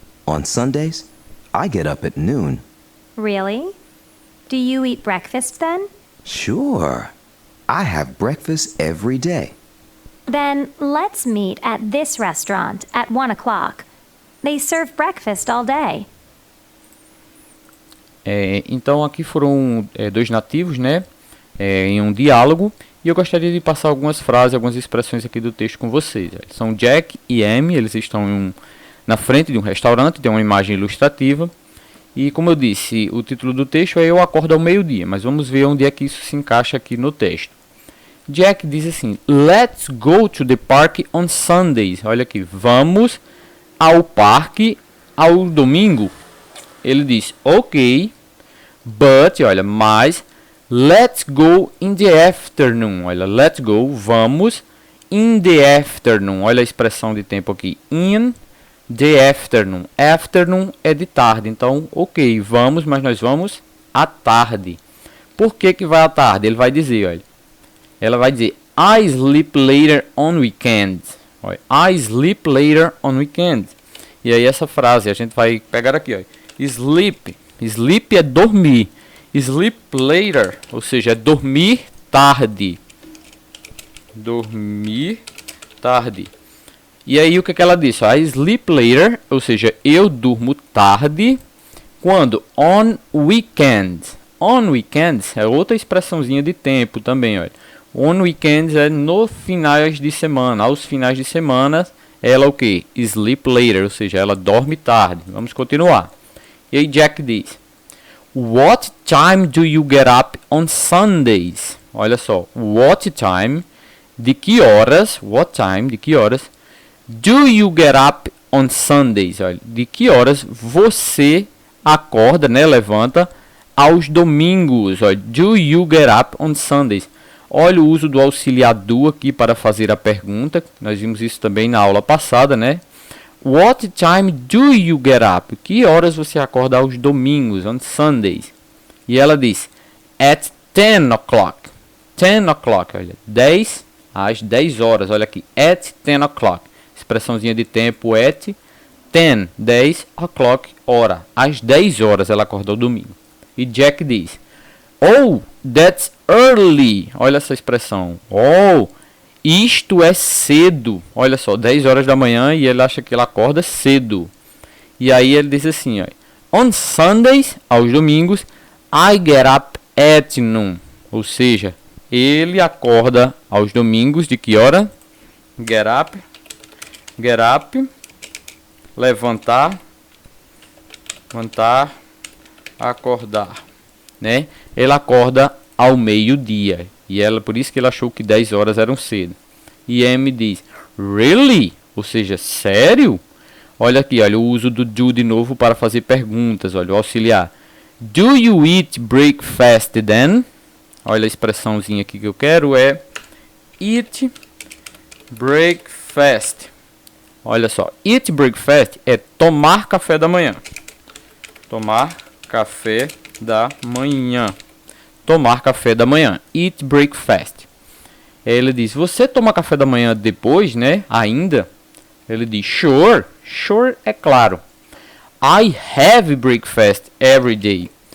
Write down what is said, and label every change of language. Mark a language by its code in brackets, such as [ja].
[en] On Sundays, I get up at noon. Really? Do you eat breakfast then? Sure. I have breakfast every day. Then let's meet at this restaurant at 1 o'clock. They serve breakfast all day. [pt] Então aqui foram dois nativos, né? Em um diálogo. E eu gostaria de passar algumas frases, algumas expressões aqui do texto com vocês. São Jack e Amy, eles estão na frente de um restaurante, tem uma imagem ilustrativa. E como eu disse, o título do texto é Eu acordo ao meio-dia, mas vamos ver onde é que isso se encaixa aqui no texto. Jack diz assim, [en] let's go to the park on Sundays. [pt] Olha aqui, vamos ao parque ao domingo. Ele diz, ok, but, olha, mas, [en] let's go in the afternoon. [pt] Olha, [en] let's go, [pt] vamos, [en] in the afternoon. [pt] Olha a expressão de tempo aqui, [en] in the afternoon. [pt] Afternoon é de tarde, então, ok, vamos, mas nós vamos à tarde. Por que que vai à tarde? Ele vai dizer, olha, ela vai dizer, [en] I sleep later on weekends. Olha, I sleep later on weekends. [pt] E aí essa frase, a gente vai pegar aqui, olha, sleep. Sleep é dormir. Sleep later, ou seja, é dormir tarde. Dormir tarde. E aí o que ela disse? [en] I sleep later, [pt] ou seja, eu durmo tarde. Quando? [en] On weekends. On weekends [pt] é outra expressãozinha de tempo também, olha. On weekends é no finais de semana. Aos finais de semana, ela o que? Sleep later, ou seja, ela dorme tarde. Vamos continuar. E aí Jack diz, [en] what time do you get up on Sundays? [pt] Olha só, what time, de que horas, what time, de que horas, [en] do you get up on Sundays? [pt] Olha, de que horas você acorda, né, levanta aos domingos? [en] Olha, do you get up on Sundays? [pt] Olha o uso do auxiliar do aqui para fazer a pergunta. Nós vimos isso também na aula passada, né? [en] What time do you get up? [pt] Que horas você acorda aos domingos, on Sundays? E ela diz, [en] at 10 o'clock. [pt] 10 o'clock, olha, 10 às 10 horas. Olha aqui, [en] at 10 o'clock. [pt] Expressãozinha de tempo, at 10, 10 o'clock, hora. Às 10 horas ela acorda ao domingo. E Jack diz, [en] oh, that's early. [pt] Olha essa expressão. Oh, isto é cedo. Olha só, 10 horas da manhã e ele acha que ela acorda cedo. E aí ele diz assim, ó, on Sundays, aos domingos, [en] I get up at noon. [pt] Ou seja, ele acorda aos domingos de que hora? Get up, levantar, acordar, né? Ele acorda ao meio-dia. E ela, por isso que ele achou que 10 horas eram cedo. E Amy diz, really? Ou seja, sério? Olha aqui, olha o uso do do de novo para fazer perguntas. Olha o auxiliar. [en] Do you eat breakfast then? [pt] Olha a expressãozinha aqui que eu quero é eat breakfast. Olha só, eat breakfast é tomar café da manhã. Tomar café da manhã. Tomar café da manhã. Eat breakfast. Ele diz, você toma café da manhã depois, né? Ainda? Ele diz, sure. Sure é claro. [en] I have breakfast every day.